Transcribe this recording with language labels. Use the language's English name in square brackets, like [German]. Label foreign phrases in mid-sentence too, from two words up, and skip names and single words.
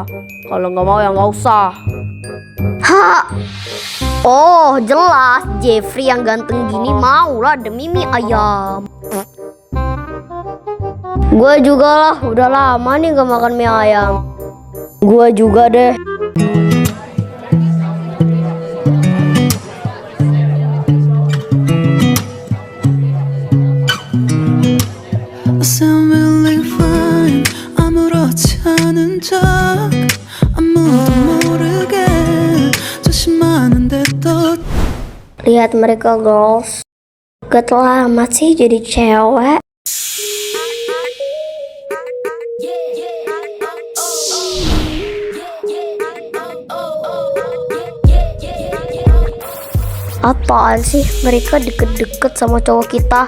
[Indonesian] Kalau nggak mau ya nggak usah. Oh, jelas Jeffrey yang ganteng gini mau lah demi mie ayam. Gue juga lah, udah lama nih gak makan mie ayam. Gue juga deh. [English] Sound really fine. [Korean] 아무렇지 않은 척 아무도 모르게 [Indonesian] Lihat mereka girls. Gak amat sih jadi cewek. Apaan sih mereka deket-deket sama cowok kita?